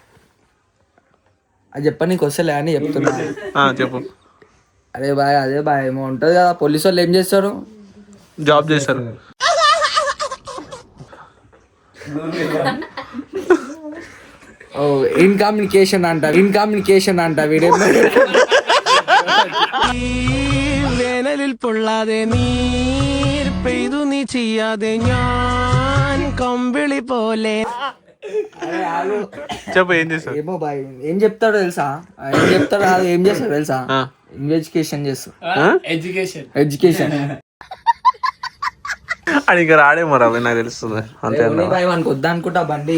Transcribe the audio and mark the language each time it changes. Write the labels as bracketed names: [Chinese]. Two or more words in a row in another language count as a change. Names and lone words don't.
[Telugu] అది చెప్ప నీకు వస్తలే అని చెప్తున్నా. చెప్పు. అదే బాయ్ ఏమో ఉంటది కదా, పోలీసు వాళ్ళు ఏం చేస్తారు? జాబ్ చేస్తారు. [English] in communication [Telugu] అంట వీడే. [Malayalam] വേനലിൽ പൊള്ളാതെ നീർ പെയ്തു നീ ചെയ്യാതെ ഞാൻ കമ്പിളി പോലെ. [Telugu] చెప్పు ఏం చేస్తారు? ఏమో బాయ్ ఏం చెప్తాడో తెలుసా, ఏం చేస్తాడు తెలుసా? ఇన్వెస్టిగేషన్ చేస్తాడు, ఎడ్యుకేషన్. అది ఇంకా రాడేమో రా, నాకు తెలుస్తుంది అంతే. బాయ్ వానికి వద్దా అనుకుంటా బండి,